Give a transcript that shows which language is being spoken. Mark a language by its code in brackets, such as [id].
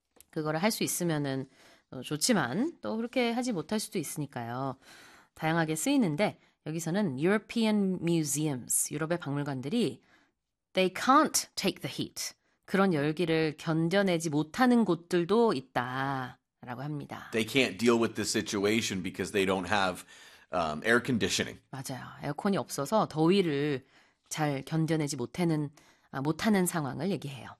[ko] 그거를 할수 있으면은 좋지만 또 그렇게 하지 못할 수도 있으니까요. 다양하게 쓰이는데 여기서는 [en] European museums, [ko] 유럽의 박물관들이 [en] they can't take the heat. [ko] 그런 열기를 견뎌내지 못하는 곳들도 있다라고 합니다. [en] They can't deal with the situation because they don't have air conditioning. [ko] 맞아요. 에어컨이 없어서 더위를 잘 견뎌내지 못하는 상황을 얘기해요.